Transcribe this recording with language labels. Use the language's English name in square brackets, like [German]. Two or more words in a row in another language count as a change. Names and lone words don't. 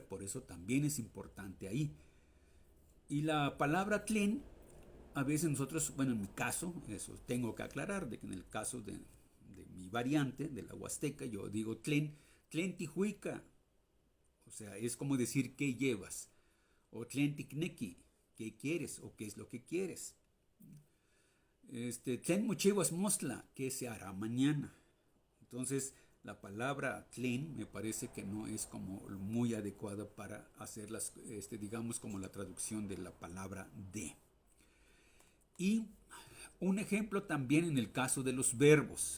[Spanish] Por eso también es importante ahí. Y la palabra tlen, a veces nosotros, bueno, en mi caso, eso tengo que aclarar, de que en el caso de mi variante, de la huasteca, yo digo [Eastern Huasteca Nahuatl] tlen tijuica. [Spanish] O sea, es como decir ¿qué llevas? O [Eastern Huasteca Nahuatl] tlen ticnequi, [Spanish] ¿qué quieres? O ¿qué es lo que quieres? [Eastern Huasteca Nahuatl] Tlen mochiwas mostla, [Spanish] ¿qué se hará mañana? Entonces, la palabra tlen me parece que no es como muy adecuada para hacer digamos, como la traducción de la palabra de. Y un ejemplo también en el caso de los verbos.